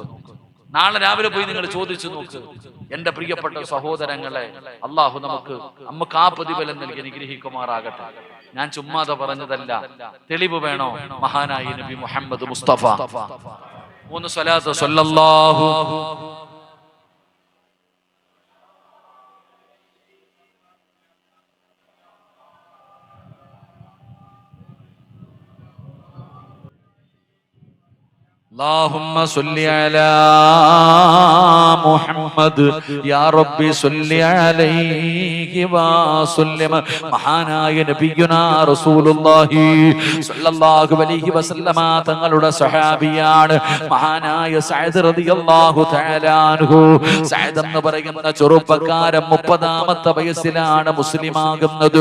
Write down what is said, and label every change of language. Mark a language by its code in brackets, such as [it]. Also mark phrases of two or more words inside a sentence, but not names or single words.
[ml] നാളെ രാവിലെ പോയി നിങ്ങൾ ചോദിച്ചു നോക്ക്. എന്റെ പ്രിയപ്പെട്ട സഹോദരങ്ങളെ, അള്ളാഹു നമുക്ക് ആ പ്രതിഫലം നൽകി അനുഗ്രഹിക്കുമാറാകട്ടെ. ഞാൻ ചുമ്മാതെ പറഞ്ഞതല്ല, തെളിവ് വേണോ? മഹാനായ നബി മുഹമ്മദ് മുസ്തഫ 3 സ്വലാത്ത് സ്വല്ലല്ലാഹു [ar] اللهم صل على محمد يا ربي صل عليه وسلم. [ml] മഹാനായ [ar] نبينا رسول الله صلى الله عليه وسلم [ml] തങ്ങളുടെ സഹാബിയാണ് മഹാനായ സഅദ് [ar] رضي الله تعالى عنه. [ml] സഅദ് എന്ന് പറയുന്ന ചെറുപ്പക്കാരൻ 30ാമത്തെ വയസ്സിലാണ് മുസ്ലിമാകുന്നത്.